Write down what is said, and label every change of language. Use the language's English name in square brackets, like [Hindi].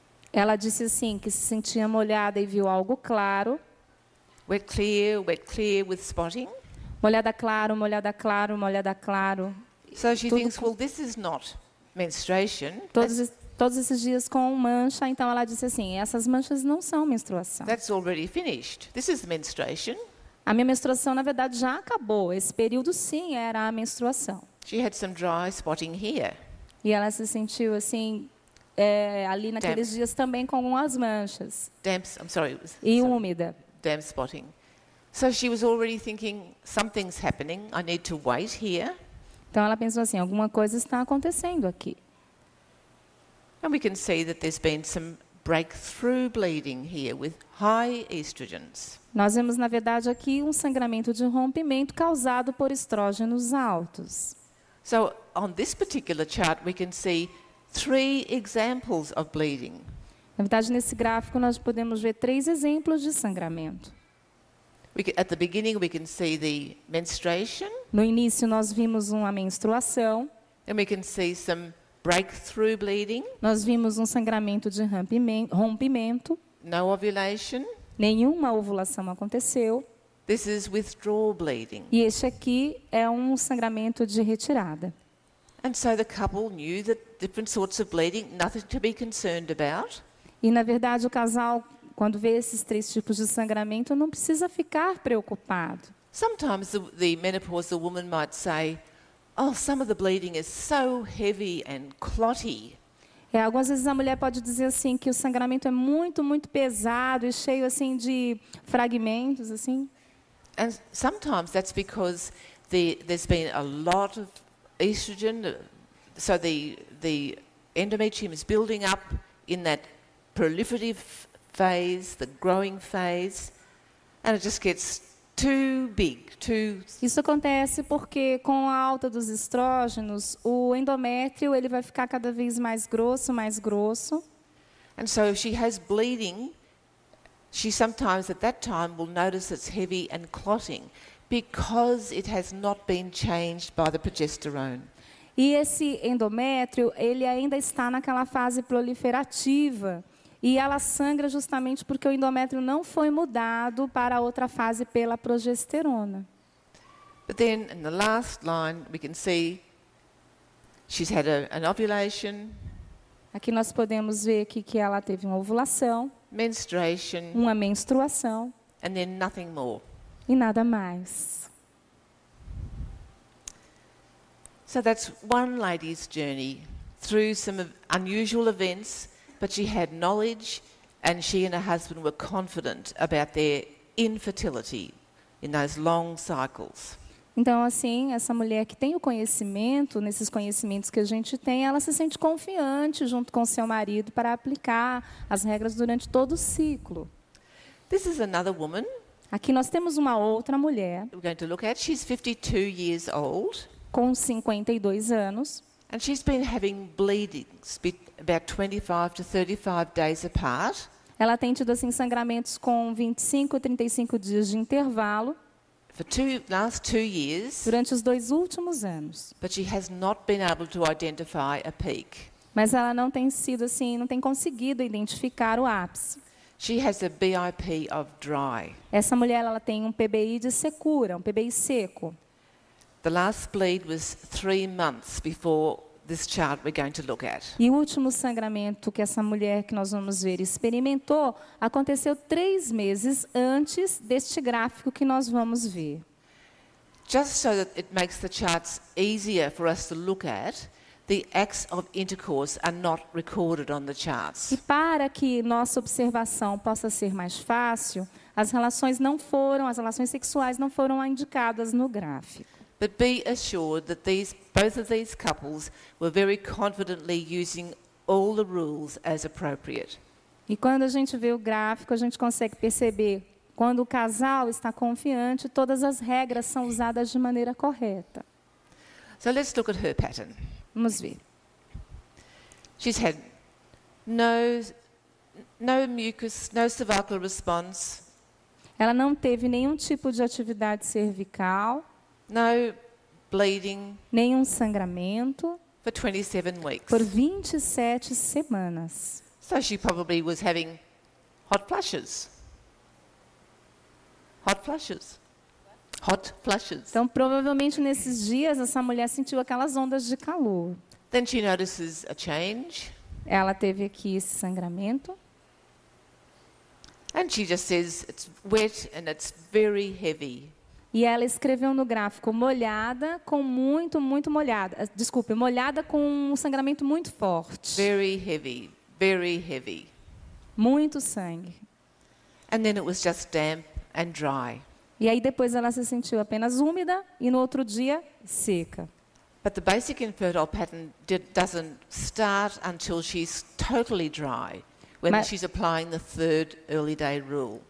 [Portuguese] Ela disse assim que se sentia molhada e viu algo claro. [English] Wet, clear with spotting. [Portuguese] Molhada claro, molhada claro, molhada claro. [English] So she [Portuguese] Tudo [English] thinks, well, this is not menstruation. [Portuguese] Todos esses dias com mancha, então ela disse assim, essas manchas não são menstruação. [English] That's already finished. This is the menstruation. [Portuguese] A minha menstruação, na verdade, já acabou. Esse período, sim, era a menstruação. [English] She had some dry spotting here. [Portuguese] E ela se sentiu assim, ali naqueles dias também com algumas manchas. [English] Damp [Portuguese] Úmida. [English] spotting. So she was already thinking, something's happening. I need to wait here. [Portuguese] Então ela pensou assim, alguma coisa está acontecendo aqui. [English] And we can see that there's been some breakthrough bleeding here with high estrogens. [Portuguese] Nós vemos, na verdade, aqui um sangramento de rompimento causado por estrógenos altos. [English] So on this particular chart, we can see 3 examples of bleeding. [Portuguese] Na verdade, nesse gráfico, nós podemos ver 3 exemplos de sangramento. [English] At the beginning, we can see the menstruation, [Portuguese] No início, nós vimos uma menstruação, [English] and we can see some breakthrough bleeding, [Portuguese] nós vimos um sangramento de rompimento, [English] no ovulation. [Portuguese] nenhuma ovulação aconteceu, [English] This is withdrawal bleeding. [Portuguese] e este aqui é um sangramento de retirada. [English] And so the couple knew that different sorts of bleeding, nothing to be concerned about. [Portuguese] E, na verdade, o casal, quando vê esses 3 tipos de sangramento, não precisa ficar preocupado. [English] Sometimes the menopausal woman might say, oh, some of the bleeding is so heavy and clotty. [Portuguese] Algumas vezes a mulher pode dizer assim que o sangramento é muito, muito pesado e cheio assim de fragmentos, assim. [English] And sometimes that's because there's been a lot of estrogen, so the endometrium is building up in that proliferative phase, the growing phase, and it just gets too big, [Portuguese] Isso acontece porque com a alta dos estrógenos, o endométrio ele vai ficar cada vez mais grosso, mais grosso. [English] And so if she has bleeding, she sometimes at that time will notice it's heavy and clotting because it has not been changed by the progesterone. [Portuguese] E esse endométrio, ele ainda está naquela fase proliferativa. E ela sangra justamente porque o endométrio não foi mudado para outra fase pela progesterona. [English] But then in the last line, we can see she's had an ovulation, [Portuguese] Aqui nós podemos ver aqui que ela teve uma ovulação, [English] menstruation, [Portuguese] uma menstruação [English] and then nothing more. [Portuguese] e nada mais. [English] So that's one lady's journey through some unusual events, but she had knowledge and she and her husband were confident about their infertility in those long cycles. [Portuguese] Então, assim, essa mulher que tem o conhecimento, nesses conhecimentos que a gente tem, ela se sente confiante junto com seu marido para aplicar as regras durante todo o ciclo. [English] This is another woman [Portuguese] Aqui nós temos uma outra mulher [English] we're going to look at. She's 52 years old [Portuguese] com 52 anos. [English] and she's been having bleedings about 25 to 35 days apart. [Portuguese] Ela tem tido assim, sangramentos com 25 a 35 dias de intervalo [English] For last 2 years, [Portuguese] durante os 2 últimos anos. [English] but she has not been able to identify a peak. [Portuguese] Mas ela não tem sido assim, não tem conseguido identificar o ápice. [English] She has a BIP of dry. [Portuguese] Essa mulher ela tem um PBI de secura, um PBI seco. [English] The last bleed was 3 months before this chart we're going to look at. [Portuguese] E o último sangramento que essa mulher que nós vamos ver experimentou aconteceu 3 meses antes deste gráfico que nós vamos ver. [English] Just so that it makes the charts easier for us to look at, the acts of intercourse are not recorded on the [Portuguese] E [English] charts. [Portuguese] para que nossa observação possa ser mais fácil, as relações sexuais não foram indicadas no gráfico. [English] But be assured that both of these couples were very confidently using all the rules as appropriate. [Portuguese] E quando a gente vê o gráfico, a gente consegue perceber quando o casal está confiante, todas as regras são usadas de maneira correta. [English] So let's look at her pattern. [Portuguese] Vamos ver. [English] She's had no mucus, no cervical response, [Portuguese] Ela não teve nenhum tipo de atividade cervical, [English] no bleeding [Portuguese] nenhum sangramento, [English] for 27 weeks. [Portuguese] por 27 semanas. [English] So she probably was having hot flushes. Hot flushes. Hot flushes. [Portuguese] Então, provavelmente, nesses dias, essa mulher sentiu aquelas ondas de calor. [English] Then she notices a change, [Portuguese] Ela teve aqui esse sangramento. [English] and she just says it's wet and it's very heavy. [Portuguese] E ela escreveu no gráfico molhada com muito molhada. Desculpe, molhada com um sangramento muito forte. [English] Very heavy, very heavy. [Portuguese] Muito sangue. [English] And then it was just damp and dry. [Portuguese] E aí depois ela se sentiu apenas úmida e no outro dia seca. [English] But the basic infertile pattern doesn't start until she's totally dry, when [Portuguese] Mas- [English] she's applying the 3rd early day rule.